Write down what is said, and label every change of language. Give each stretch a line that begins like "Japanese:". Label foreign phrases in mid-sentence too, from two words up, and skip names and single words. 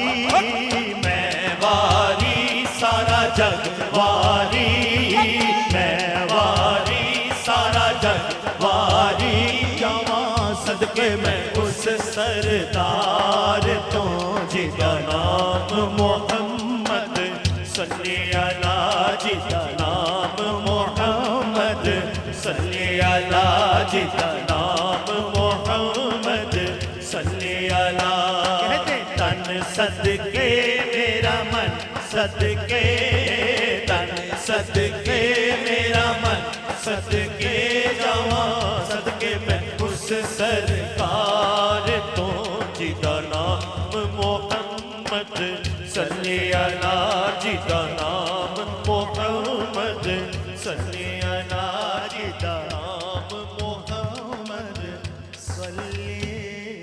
Punjabi: میں واری سارا جگ واری، میں واری سارا جگ واری جاواں، صدقے میں اس سردار توں جیدا نام محمد
Arabic: صلى على,
Punjabi: جیدا نام محمد
Arabic: صلى على,
Punjabi: جیدا نام محمد
Arabic: صلى على.
Punjabi: تن صدقے میرا من صدقے، تن صدقے میرا من صدقے جاواں، صدقے میں اس سرکار توں جیدا نام محمد
Arabic: صلى على,
Punjabi: جیدا نام محمد
Arabic: صلى على,
Punjabi: جیدا نام محمد
Arabic: सल्ली